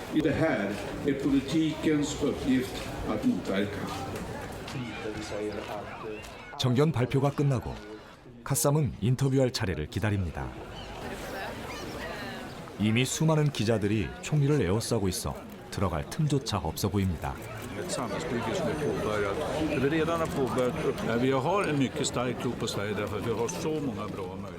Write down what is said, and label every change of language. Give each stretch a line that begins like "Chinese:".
Swedish: Det här är politikens uppgift att motverka.
Korean: 정견 발표가 끝나고 카쌈은 인터뷰할 차례를 기다립니다. 이미 수많은 기자들이 총리를 에워싸고 있어 들어갈 틈조차 없어 보입니다.
Swedish: Ett samhällsbygge som är påbörjat. Vi redan har påbörjat. Vi har en mycket stark tro på Sverige därför att vi har så många bra möjligheter.